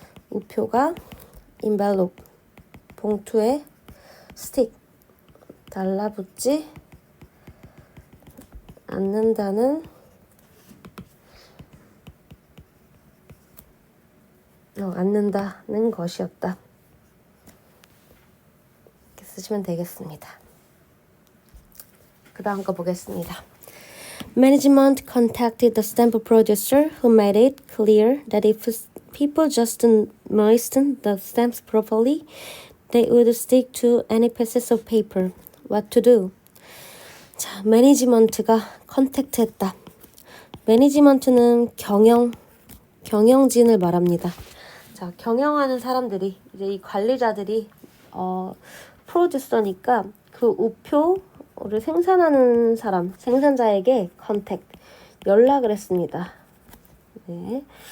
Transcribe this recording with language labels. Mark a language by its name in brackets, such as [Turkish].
[Korean] 우표가 인벨롭 봉투에 스틱 달라붙지 않는다는 않는다는 것이었다. 이렇게 쓰시면 되겠습니다. 그 다음 거 보겠습니다. [English] Management contacted the stamp producer who made it clear that if people just moistened the stamps properly, they would stick to any pieces of paper. What to do? [Korean] 자, 매니지먼트가 컨택트했다. 매니지먼트는 경영진을 말합니다. 자, 경영하는 사람들이 이제 이 관리자들이 프로듀서니까 그 우표를 생산하는 사람, 생산자에게 연락을 했습니다. 네.